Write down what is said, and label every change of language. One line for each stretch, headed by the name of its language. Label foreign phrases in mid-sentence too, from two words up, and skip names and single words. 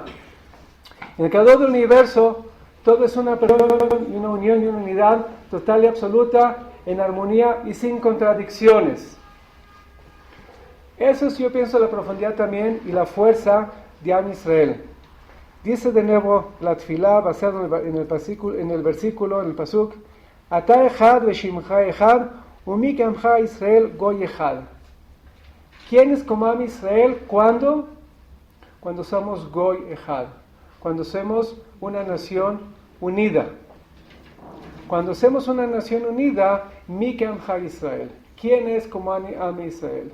Spanish: En el creador del universo, todo es una perfección, una unión y una unidad total y absoluta, en armonía y sin contradicciones. Eso es, yo pienso, la profundidad también y la fuerza de
Hebrew: עם ישראל.
Spanish: Dice de nuevo la tefilá basado en el versículo, en el pasuk,
Hebrew: אתה אחד ושמך אחד ומי כעמך ישראל גוי אחד.
Spanish: ¿Quién es como
Hebrew: עם ישראל?
Spanish: ¿Cuándo? Cuando somos
Hebrew: גוי אחד,
Spanish: cuando somos una nación unida. Cuando hacemos una nación unida,
Hebrew: מי כעמך ישראל.
Spanish: ¿Quién es como
Hebrew: עם ישראל?